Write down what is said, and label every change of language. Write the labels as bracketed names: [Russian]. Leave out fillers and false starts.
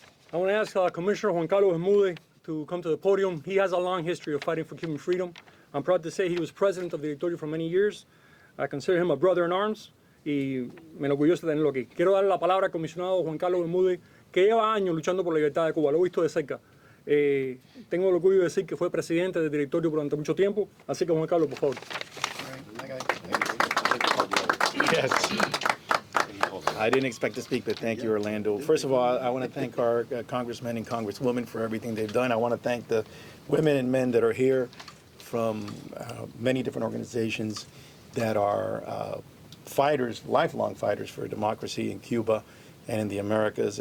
[English] I want to ask Commissioner Juan Carlos Bermudez to come to the podium. He has a long history of fighting for Cuban freedom. I'm proud to say he was president of the Directorio for many years. I consider him a brother in arms [Spanish] y me enorgullece tenerlo aquí. Quiero darle la palabra al comisionado Juan Carlos Bermudez, que lleva años luchando por la libertad de Cuba. Lo he visto de cerca. Tengo el orgullo de decir que fue presidente del directorio durante mucho tiempo. Así que Juan Carlos, por favor. [English] Yes. I didn't expect to speak, but thank you, Orlando. First of all, I want to thank our congressmen and congresswomen for everything they've done. I want to thank the women and men that are here from many different organizations that are fighters, lifelong fighters for democracy in Cuba and in the Americas.